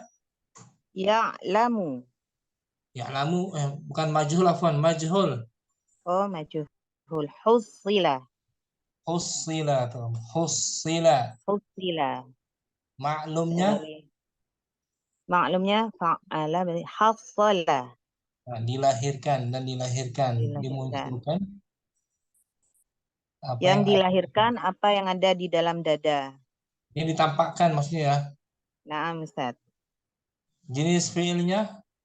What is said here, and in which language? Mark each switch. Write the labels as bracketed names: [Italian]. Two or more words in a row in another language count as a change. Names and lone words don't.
[Arabic] Ya'lamu. [Indonesian] ya'lamu bukan majhul [Arabic] عفوا مجهول. [Indonesian] Oh, majhul. [Arabic] Hussila. Hussila tuh. Hussila. Hussila. [Indonesian] Maklumnya Maklumnya fa'ala berarti hassala. nah, dilahirkan dan dilahirkan. Dimunculkan apa yang dilahirkan apa yang ada di dalam dada. Ini ditampakkan maksudnya ya. [Arabic] نعم أستاذ. [Indonesian] Jenis fiilnya